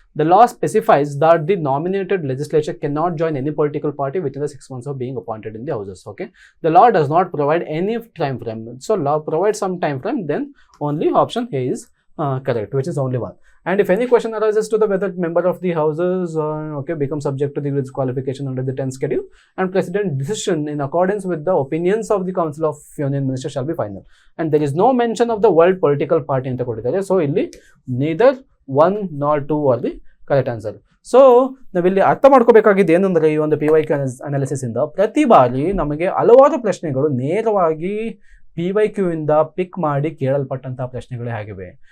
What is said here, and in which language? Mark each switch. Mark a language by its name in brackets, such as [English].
[English] The law specifies that the nominated legislature can not join any political party within the 6 months of being appointed in the houses. Okay, the law does not provide any time frame. So law provide some time frame, then only option a is correct, which is only one. And if any question arises to the whether member of the houses become subject to the disqualification under the 10th schedule and president decision in accordance with the opinions of the council of union ministers shall be final. And there is no mention of the world political party [Kannada] anta kodidare. [English] So [Kannada] illi [English] neither 1 nor 2 are the correct answer. [Kannada] So ನಾವಿಲ್ಲಿ ಅರ್ಥ ಮಾಡ್ಕೋಬೇಕಾಗಿದ್ದು ಏನಂದರೆ, ಈ ಒಂದು PYQ analysis ಇಂದ ಪ್ರತಿ ಬಾರಿ ನಮಗೆ ಹಲವಾರು ಪ್ರಶ್ನೆಗಳು ನೇರವಾಗಿ PYQ ಇಂದ ಪಿಕ್ ಮಾಡಿ ಕೇಳಲ್ಪಟ್ಟಂತಹ ಪ್ರಶ್ನೆಗಳೇ ಆಗಿವೆ.